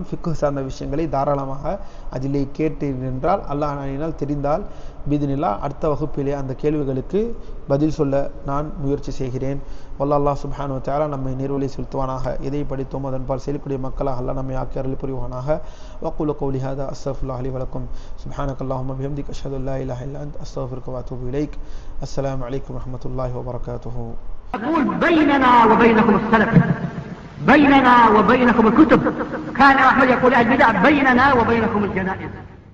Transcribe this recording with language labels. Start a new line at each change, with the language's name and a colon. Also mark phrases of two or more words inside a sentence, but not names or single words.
Tamil: ஃபிக்ஹ் சார்ந்த விஷயங்களை தாராளமாக அதிலே கேட்டீர்கள் என்றால், அல்லாஹ் நாடினால் தெரிந்தால் பிஇத்னில்லாஹ் அடுத்த வகுப்பிலே அந்த கேள்விகளுக்கு பதில் சொல்ல நான் முயற்சி செய்கிறேன். வல்லாஹ்
Arabic: سبحانه وتعالى
Tamil: நம்மை நேர்வழி செலுத்துவானாக. எதை படித்தோம் அதன்பால் செயல்படக்கூடிய மக்களாக அல்லாஹ் நம்மை ஆக்கி அருள் புரிவானாக.
Arabic: وأقول قولي هذا أستغفر الله لي ولكم سبحانك اللهم وبحمدك أشهد أن لا إله إلا أنت أستغفرك وأتوب إليك. السلام عليكم ورحمة الله وبركاته. أقول بيننا وبينكم السلف، بيننا وبينكم الكتب. كان أحمد يقول البدع بيننا وبينكم الجنائز.